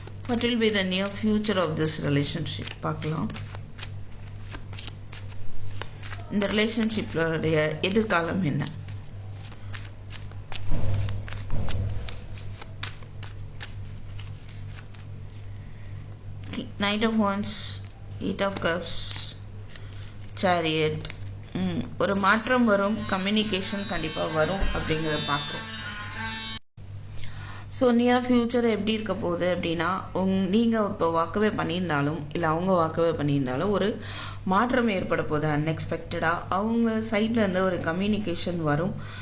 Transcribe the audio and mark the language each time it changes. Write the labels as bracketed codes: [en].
[en] What will be the near future of this relationship? [ta] பார்க்கலாம். இந்த ரிலேஷன்ஷிப்லோடைய எதிர்காலம் என்ன? Knight of Wands, Eight of Cups, Chariot. ஒரு மாற்றம் வரும், கம்யூனிகேஷன் கண்டிப்பாக வரும் அப்படிங்கிறத பார்க்குறோம். ஸோ நியர் ஃபியூச்சர் எப்படி இருக்க போகுது அப்படின்னா, நீங்கள் இப்போ வாக்கவே பண்ணியிருந்தாலும் இல்லை அவங்க வாக்கவே பண்ணியிருந்தாலும் ஒரு மாற்றம் ஏற்பட போகுது. அன்எக்ஸ்பெக்டடாக அவங்க சைட்லேருந்து ஒரு கம்யூனிகேஷன் வரும்.